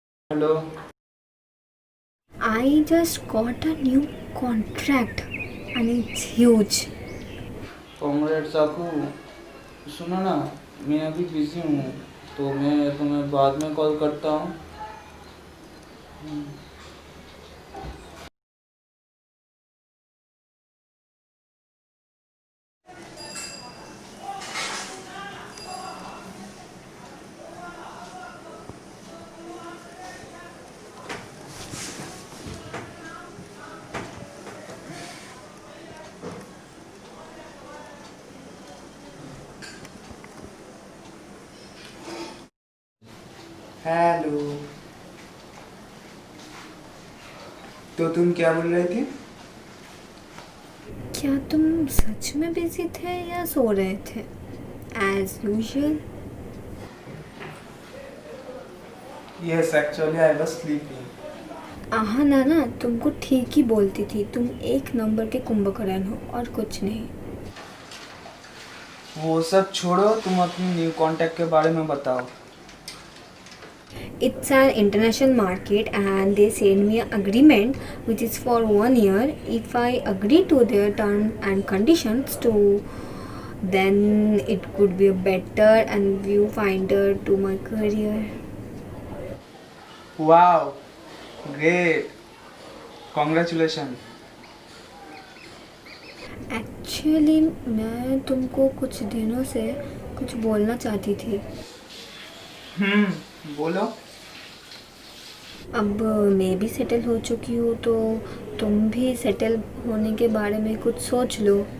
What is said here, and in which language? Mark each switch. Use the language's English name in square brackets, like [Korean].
[Hindi] Hello. [English] I just got a new contract and it's huge. [Hindi] Comrade साकू, सुनो ना, मैं अभी बिजी हूँ तो मैं तुम्हें बाद में कॉल करता हूँ। हेलो। तो तुम क्या बोल रहे थे? क्या तुम सच में बिजी थे या सो रहे थे? [English] As usual. Yes, actually I was sleeping. [Hindi] आहा ना तुमको ठीक ही बोलती थी, तुम एक नंबर के कुंभकर्ण हो और कुछ नहीं। वो सब छोड़ो, तुम अपनी न्यू कॉन्टैक्ट के बारे में बताओ। [English] It's an international market and they send me an agreement which is for 1 year. If I agree to their terms and conditions then it could be a better and viewfinder to my career. Wow, great, congratulations. [Hindi] Actually मैं तुमको कुछ दिनों से कुछ बोलना चाहती थी। बोलो। अब मैं भी सेटल हो चुकी हूँ तो तुम भी सेटल होने के बारे में कुछ सोच लो।